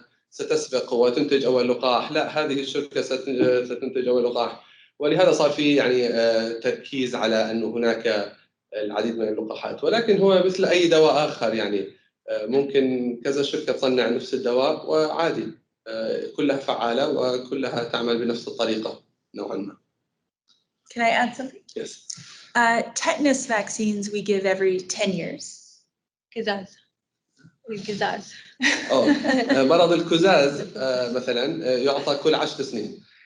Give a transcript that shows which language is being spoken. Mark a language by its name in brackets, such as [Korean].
[Arabic] ستسبق وتنتج أول لقاح، لا هذه الشركة ستنتج أول لقاح، ولهذا صار في يعني تركيز على أنه هناك العديد من اللقاحات. ولكن هو مثل أي دواء آخر، يعني ممكن كذا شركة تصنع نفس الدواء وعادي كلها فعالة وكلها تعمل بنفس الطريقة نوعا ما. [English] Can I add something? Yes. Tetanus vaccines we give every 10 years. [Arabic] القزاز. مرض الكزاز مثلا يعطى كل 10 سنين.